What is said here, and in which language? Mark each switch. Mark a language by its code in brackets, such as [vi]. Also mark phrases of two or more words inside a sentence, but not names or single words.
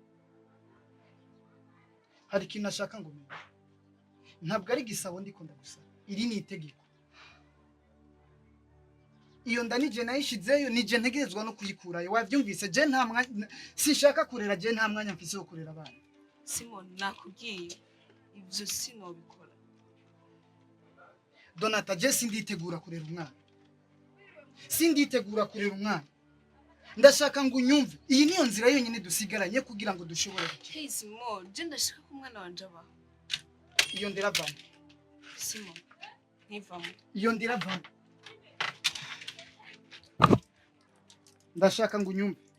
[rn] hari ikintu nashaka ngo menye ntabwo ari gisabo ndiko ndagusaba iri ni itegeko iyo nda nije nayishizeyo nije ntegerezwa no kuyikurayo wavyumvise je nta mwanya sinshaka kurera je nta mwanya mfise wo kurera abana Simon nakubwiye ivyo sinobikora Donata je sinditegura kurera umwana ndashaka ngo unyumve iyi niyo nzira yonyine dusigaranye kugira ngo dushobore gukira Hey Simon je ndashaka ko umwana wanje aba iyo ndiravamo Simon ntivamo iyo ndiravamo ndashaka ngo unyumve